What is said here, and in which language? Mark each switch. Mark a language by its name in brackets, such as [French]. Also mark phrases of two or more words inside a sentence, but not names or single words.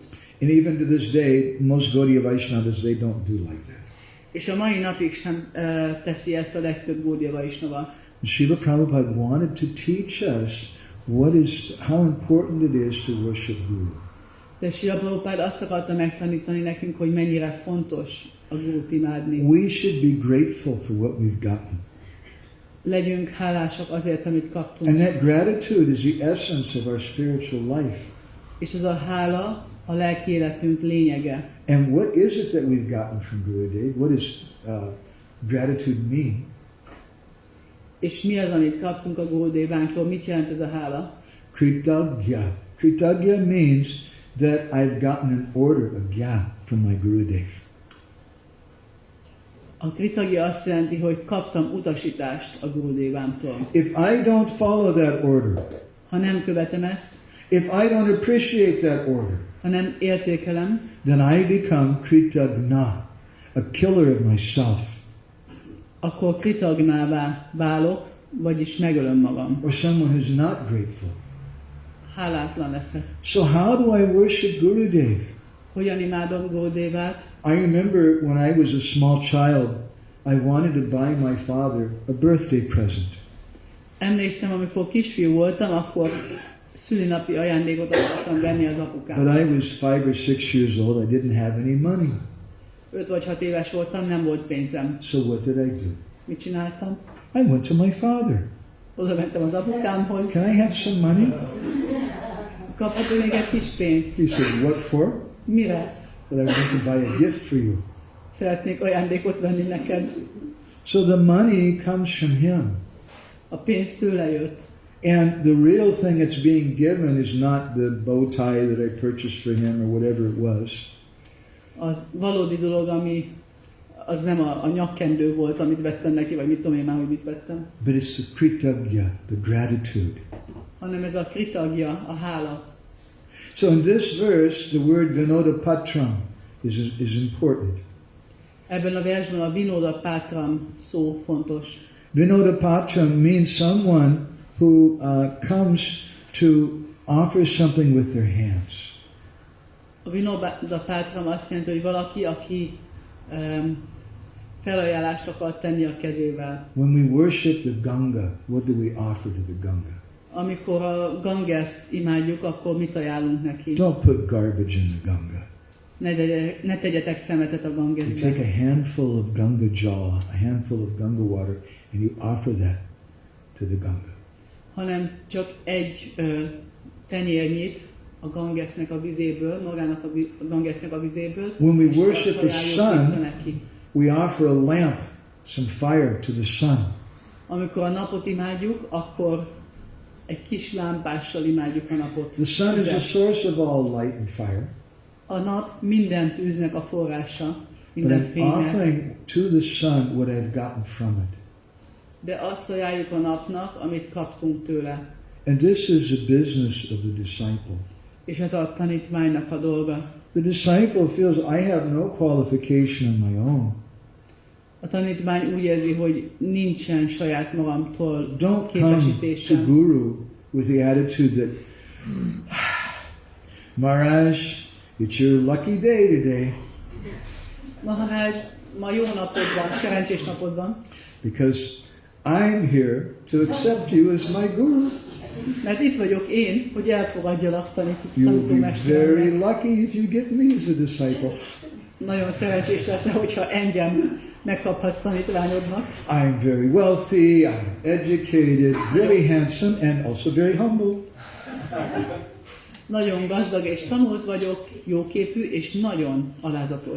[English] And even to this day, most Gaudiya Vaishnavas, they don't do like that. [Hungarian] És a mai napig sem teszi ezt a legtöbb Gaudiya Vaishnava. [English] Srila Prabhupada wanted to teach us how important it is to worship Guru. [Hungarian] De Srila Prabhupada azt akarta megtanítani nekünk, hogy mennyire fontos a Gurut imádni. [English] We should be grateful for what we've gotten. [Hungarian] Legyünk hálásak azért, amit kaptunk. [English] And that gratitude is the essence of our spiritual life. [Hungarian] És ez a hála a lelki életünk lényege. [English] And what is it that we've gotten from Gurudev? What does gratitude mean? [Hungarian] És mi az, amit kaptunk a Gurudevánktól? Mit jelent ez a hála? Kritagya. [English] Kritagya means that I've gotten an order, a gya, from my Gurudev. [Hungarian] A kritagya azt jelenti, hogy kaptam utasítást a Gurudevámtól. [English] If I don't follow that order, [Hungarian] Ha nem követem ezt, [English] if I don't appreciate that order, [Hungarian] ha nem értékelem, [English] then I become kritagna, a killer of myself, [Hungarian] akkor kritagnává válok, vagyis megölöm magam. [English] or someone who's not grateful. [Hungarian] Hálátlan leszek. [English] So how do I worship Gurudev? [Hungarian] Hogyan imádom Gurudevát? [English] I remember when I was a small child, I wanted to buy my father a birthday present. [Hungarian] Emlékszem, amikor kisfiú voltam, akkor szülinapi ajándékot akartam venni az [English] But [Hungarian] apukámnak. [English] I was 5 or 6 years old, I didn't have any money. [Hungarian] 5 vagy 6 éves voltam, nem volt pénzem. [English] So what did I do? [Hungarian] Mit csináltam? [English] I went to my father. [Hungarian] Oda mentem az apukámhoz. [English] Can I have some money? [Hungarian] Kaphatok még egy kis pénzt. [English] He said, what for? [Hungarian] Mire? [English] That I want to buy a gift for you. [Hungarian] Szeretnék ajándékot venni neked. [English] So the money comes from him. [Hungarian] A pénz tőle jött. [English] And the real thing that's being given is not the bow tie that I purchased for him or whatever it was. [Hungarian] Az valódi dolog, ami az nem a nyakkendő volt, amit vettem neki, vagy mit tudom én már, hogy mit vettem, [English] But it's the kritagya, the gratitude. [Hungarian] hanem ez a kritagya, a hála. [English] So in this verse, the word vinodapatram is important. [Hungarian] Ebben a versben a vinoda pátram szó fontos. [English] Vinodapatram means someone who comes to offer something with their hands. [Hungarian] A vinoda pátram azt jelenti, hogy valaki, aki felajánlást akar tenni a kezével. [English] When we worship the Ganga, what do we offer to the Ganga? [Hungarian] Amikor a Gangeszt imádjuk, akkor mit ajánlunk neki? [English] Don't put garbage in the Ganga. [Hungarian] Ne tegyetek szemetet a [English] You [Hungarian] Gangesbe. [English] take a handful of Ganga jal, a handful of Ganga water, and you offer that to the Ganga. [Hungarian] Hanem csak egy tenyérnyit a Gangesnek a vizéből, magának a Gangesnek a vizéből, [English] When we [Hungarian] és [English] worship [Hungarian] azt [English] the [Hungarian] ajánljuk [English] sun, [Hungarian] vissza neki. [English] we offer a lamp, some fire to the sun. [Hungarian] Amikor a napot imádjuk, akkor egy kis lámpással imádjuk a napot. [English] The sun is the source of all light and fire. [Hungarian] A nap minden tűznek a forrása, [English] But [Hungarian] minden [English] I'm [Hungarian] fénynek, [English] offering to the sun what I've gotten from it. [Hungarian] de azt ajánljuk a napnak, amit kaptunk tőle. [English] And this is the business of the disciple. [Hungarian] És ez a tanítványnak a dolga. [English] The disciple feels I have no qualification on my own. [Hungarian] A tanítvány úgy érzi, hogy nincsen saját magamtól [English] Don't come to [Hungarian] képesítésem. [English] Guru with the attitude that, Maharaj, it's your lucky day today [Hungarian] Maharaj, ma jó napod van, szerencsés napod van, [English] because I'm here to accept you as my Guru. [Hungarian] mert itt vagyok én, hogy elfogadjalak [English] You'll be very [Hungarian] tanítómesteremnek. [English] lucky if you get me as a disciple. [Hungarian] Nagyon szerencsés leszel, hogyha engem megkaphatsz tanítványodnak. [English] I'm very wealthy, I'm educated, very handsome, and also very humble. [Hungarian] Nagyon gazdag és tanult vagyok, jóképű és nagyon alázatos.